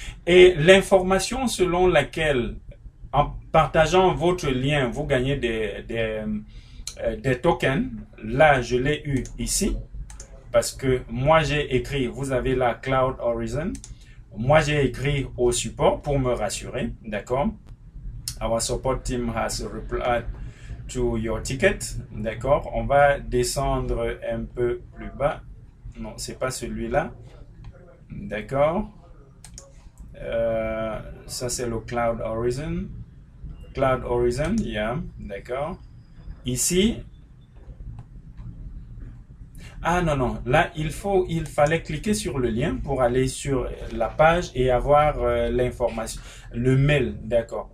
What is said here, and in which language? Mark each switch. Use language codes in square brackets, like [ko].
[fr] Et l'information selon laquelle, en partageant votre lien, vous gagnez des tokens, là je l'ai eu ici, parce que moi j'ai écrit, vous avez la Cloud Horizon, moi j'ai écrit au support pour me rassurer, d'accord? [en] Our support team has replied to your ticket, d'accord? [fr] On va descendre un peu plus bas. Non, c'est pas celui-là, d'accord? Ça c'est le Cloud Horizon. Cloud Horizon, yeah, d'accord. Ici, ah non, là il fallait cliquer sur le lien pour aller sur la page et avoir l'information, le mail, d'accord.